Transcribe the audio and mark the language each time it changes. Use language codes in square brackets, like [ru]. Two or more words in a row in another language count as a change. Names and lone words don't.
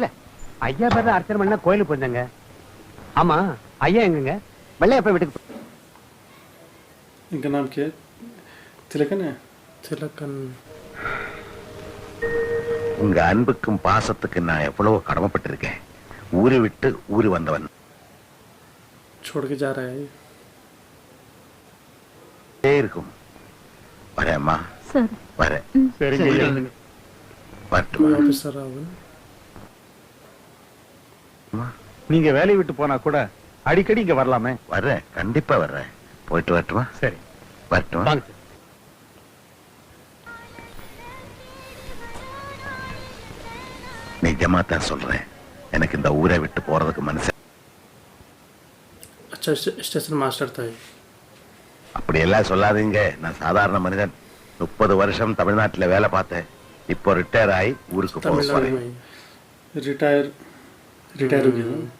[ta] ஐயா பேர்ல அர்ச்சனை பண்ண கோயிலுக்கு போயிருந்தாங்க. ஆமா, ஐயா எங்கங்க? வெள்ளையப்ப வீட்டுக்கு. [hi] इनका नाम क्या है? திலகன் है? திலகன். [ta] உங்க அன்புக்கும் பாசத்துக்கு நான் எவ்வளவு கடமைப்பட்டிருக்கேன். ஊரை விட்டு ஊரு வந்தவன். [hi] छोड़ के जा रहा है [ta] இருக்கும். வரேம்மா. சரி. வரேன். சரிங்க. ஆபீசர் ராவன். நீங்க வேலையை விட்டு போனா கூட அடிக்கடி இங்க வரலாமே. வரேன், கண்டிப்பா வர்றேன். போயிட்டு வரட்டுமா? சரி, வரட்டுமா? வாங்க. நிஜமா தான் சொல்றேன், எனக்கு இந்த ஊரை விட்டு போறதுக்கு மனசு. [hi] अच्छा स्टेशन मास्टर था। [ta] அப்படி எல்லாம் சொல்லாதீங்க. நான் சாதாரண மனிதன். 30 வருஷம் தமிழ்நாட்டில் வேலை பார்த்தேன். இப்போ ரிட்டையர் ஆகி ஊருக்கு போக போறேன். [hi] रिटायर हो गया।